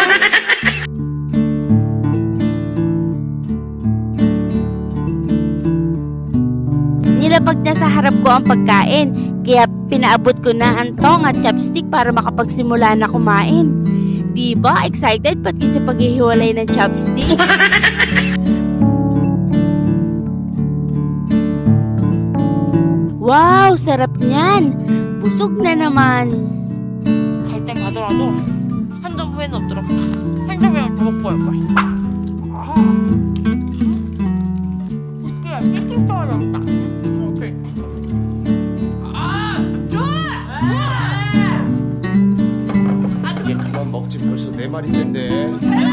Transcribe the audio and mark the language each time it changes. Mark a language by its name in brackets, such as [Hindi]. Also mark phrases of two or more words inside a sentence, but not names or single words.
[Filipino] Nilapag na sa harap ko ang pagkain, kaya pinaabot ko na ang tong at chopstick para makapagsimula na kumain. Diba? Excited pati sa paghihiwalay ng chopstick? Wow! Sarap niyan! Busog na naman! [Korean] 갈 땐 가더라도 한 점 후회는 없더라고. 한 점이랑 더 먹고 할 거야. 야, 치킨 떨어졌다. 오케이. 이게 그만 먹지 벌써 4마리째인데.